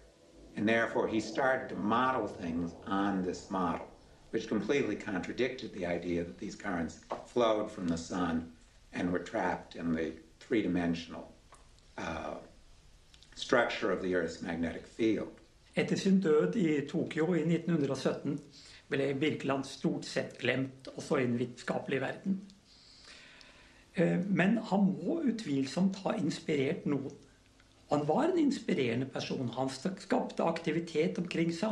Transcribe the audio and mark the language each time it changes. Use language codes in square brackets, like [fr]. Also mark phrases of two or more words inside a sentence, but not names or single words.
[en] And therefore, he started to model things on this model, which completely contradicted the idea that these currents flowed from the sun and were trapped in the three-dimensional structure of the Earth's magnetic field. [no] Etter sin død i Tokyo i 1917 ble Birkeland stort sett glemt, også i den vitenskapelige verden. Men han må utvilsomt ha inspirert noen. Han var en inspirerende person. Han skapte aktivitet omkring seg.